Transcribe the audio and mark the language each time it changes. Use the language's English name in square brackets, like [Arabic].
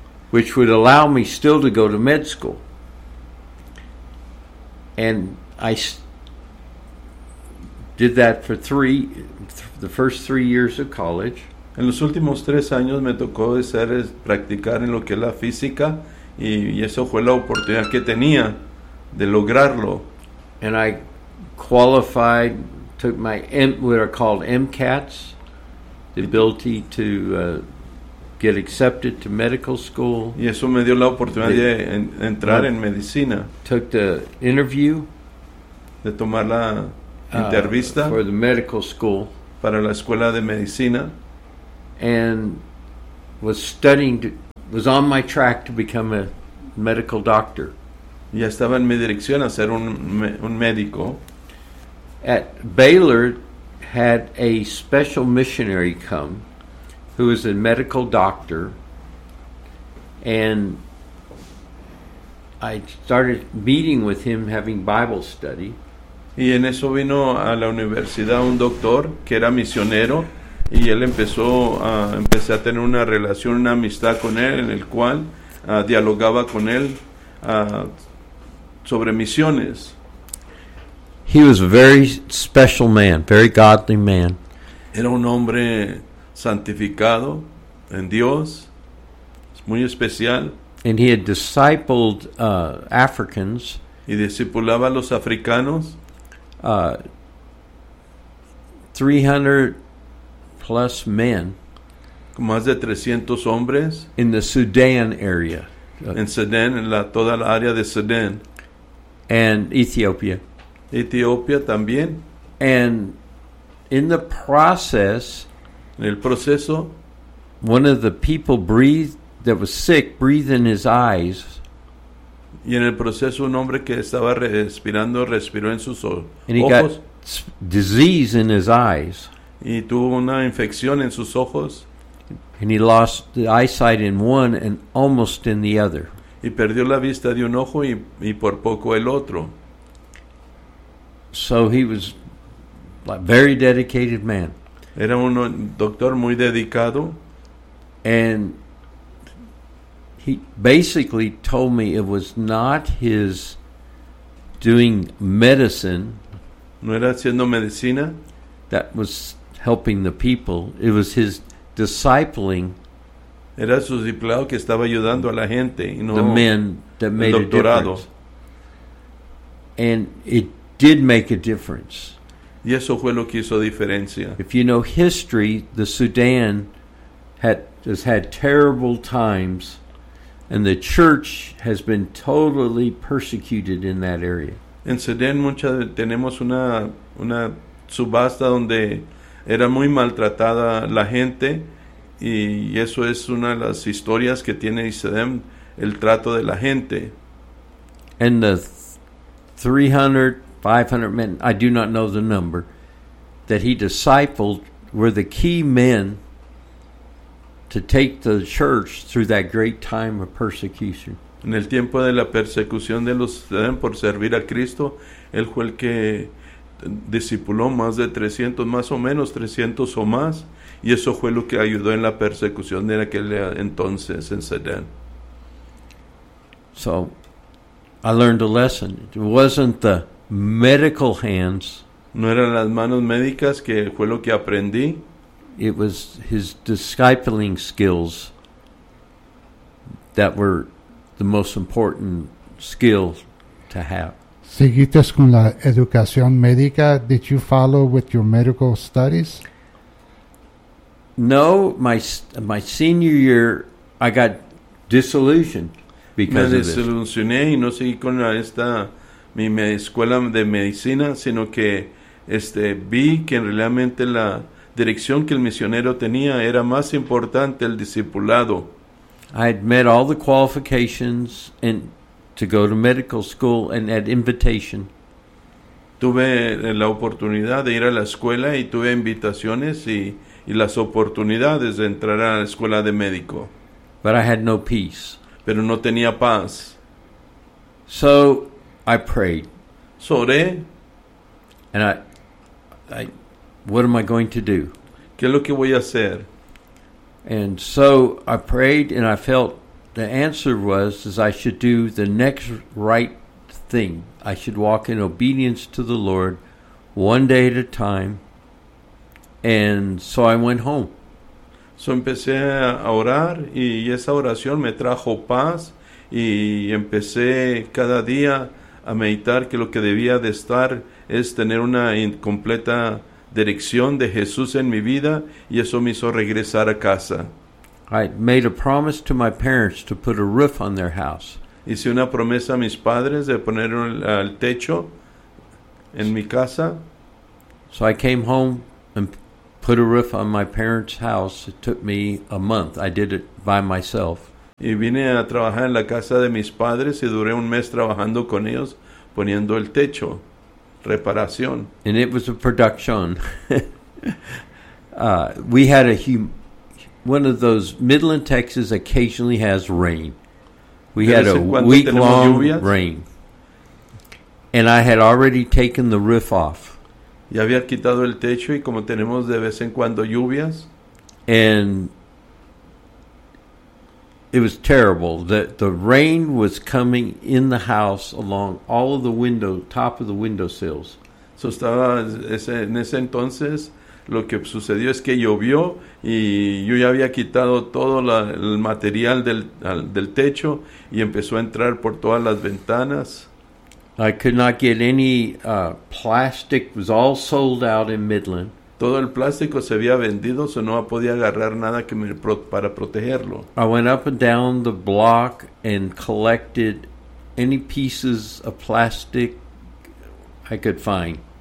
[English] Which would allow me still to go to med school. And I did that for the first 3 years of college. [Spanish] En los últimos 3 años me tocó practicar en lo que es la física y eso fue la oportunidad que tenía de lograrlo. [English] And I qualified, took my what are called MCATs, the ability to get accepted to medical school. [Spanish] Y eso me dio la oportunidad de entrar en medicina. [English] Took the interview. [Spanish] De tomar la entrevista. [English] For the medical school. [Spanish] Para la escuela de medicina. [English] And was on my track to become a medical doctor. [Spanish] Ya estaba en mi dirección a ser un médico. [English] At Baylor had a special missionary come. Who is a medical doctor, and I started meeting with him, having Bible study. [Spanish] Y en eso vino a la universidad un doctor que era misionero, y él empecé a tener una relación, una amistad con él, en el cual dialogaba con él sobre misiones. [English] He was a very special man, very godly man. [Spanish] Era un hombre santificado en Dios, es muy especial. [English] And he had discipled Africans. [Spanish] Y discipulaba a los africanos. [English] 300 plus men. [Spanish] Más de 300 hombres. [English] In the Sudan area. [Spanish] En Sudán, en toda la área de Sudán. [English] And Ethiopia. [Spanish] Etiopía también. [English] And in the process. [Spanish] En el proceso, [English] one of the people that was sick breathed in his eyes. [Spanish] Y en el proceso, un hombre que estaba respirando respiró en sus ojos. [English] And he got disease in his eyes. [Spanish] Y tuvo una infección en sus ojos. [English] And he lost the eyesight in one and almost in the other. [Spanish] Y perdió la vista de un ojo y por poco el otro. [English] So he was like a very dedicated man. [Spanish] Era un doctor muy dedicado. [English] And he basically told me it was not his doing medicine. [Spanish] ¿No era haciendo medicina? [English] That was helping the people. It was his discipling. [Spanish] Era su discipulado que estaba ayudando a la gente, y no [English] the men that made [Spanish] el doctorado. [English] A difference. And it did make a difference. [Spanish] Y eso fue lo que hizo diferencia. [English] If you know history, the Sudan has had terrible times, and the church has been totally persecuted in that area. [Spanish] En Sudán tenemos una subasta donde era muy maltratada la gente, y eso es una de las historias que tiene Sudán, el trato de la gente. [English] And the 300-500 men, I do not know the number, that he discipled were the key men to take the church through that great time of persecution. [Spanish] En el tiempo de la persecución de los por servir a Cristo, él fue el que discipuló más de 300, más o menos 300 o más, y eso fue lo que ayudó en la persecución de aquel entonces en Sedan. [English] So, I learned a lesson. It wasn't the medical hands. [Spanish] No eran las manos médicas que fue lo que aprendí. [English] It was his discipling skills that were the most important skill to have. [Spanish] ¿Seguiste con la educación médica? [English] Did you follow with your medical studies? No, my senior year I got disillusioned because of this. [Spanish] Me desilusioné y no seguí con mi escuela de medicina, sino que vi que realmente la dirección que el misionero tenía era más importante el discipulado. [English] I had met all the qualifications and to go to medical school and at invitation. [Spanish] Tuve la oportunidad de ir a la escuela y tuve invitaciones y las oportunidades de entrar a la escuela de médico. [English] But I had no peace. [Spanish] Pero no tenía paz. [English] So I prayed. [Spanish] So oré. [English] And I what am I going to do? [Spanish] ¿Qué es lo que voy a hacer? [English] And so I prayed and I felt the answer was is I should do the next right thing. I should walk in obedience to the Lord one day at a time. And so I went home. [Spanish] So empecé a orar y esa oración me trajo paz y empecé cada día a meditar que lo que debía de estar es tener una completa dirección de Jesús en mi vida, y eso me hizo regresar a casa. [English] I made a promise to my parents to put a roof on their house. [Spanish] Hice una promesa a mis padres de poner el techo en mi casa. [English] So I came home and put a roof on my parents' house. It took me a month. I did it by myself. [Spanish] Y vine a trabajar en la casa de mis padres y duré un mes trabajando con ellos poniendo el techo. Reparación. [English] And it was a production. We had one of those Midland, Texas occasionally has rain. We had a week long rain. And I had already taken the roof off. [Spanish] Ya había quitado el techo y como tenemos de vez en cuando lluvias. [English] And it was terrible. The rain was coming in the house along all of the window, top of the window sills. [Spanish] So estaba en ese entonces, lo que sucedió es que llovió y yo ya había quitado todo el material del techo y empezó a entrar por todas las ventanas. [English] I could not get any plastic. It was all sold out in Midland. [Spanish] Todo el plástico se había vendido, so no podía agarrar nada para protegerlo. [English] I went up and down the block and collected any pieces of plastic I could find.